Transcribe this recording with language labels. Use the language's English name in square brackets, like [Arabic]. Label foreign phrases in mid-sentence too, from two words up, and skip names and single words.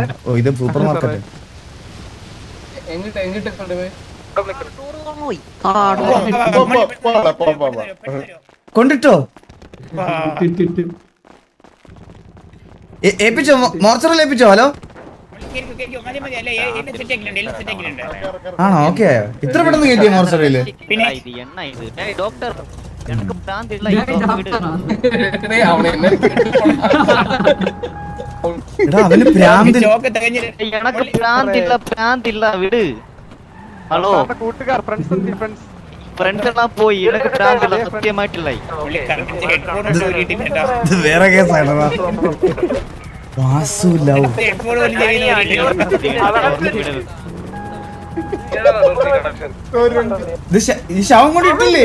[Malayalam] ഓ, ഇത് സൂപ്പർ മാർക്കറ്റ്. കൊണ്ടിട്ടോ? ഏൽപ്പിച്ചോ? മോർച്ചറിൽ ഏൽപ്പിച്ചോ? ഹലോ ആണോ? ഓക്കെ, ഇത്ര പെട്ടെന്ന് കേട്ടിയോ മോർച്ചറിയില്? [Tamil] ഡോക്ടർ எனக்கு பிராந்த் இல்ல. [Malayalam] അവന് പ്രാന്ത്. [Tamil] எனக்கு பிராந்த் இல்ல விடு. ஹலோ [Malayalam] കൂട്ടുകാർ ഫ്രണ്ട്സ് എല്ലാം പോയി. എനിക്ക് പ്രാന്ത് ഇല്ല, സത്യമായിട്ടില്ല. ഇത് വേറെ കേസാണ്. വാസു ലവ് ഈ ശവം കൂടി ഇട്ടില്ലേ?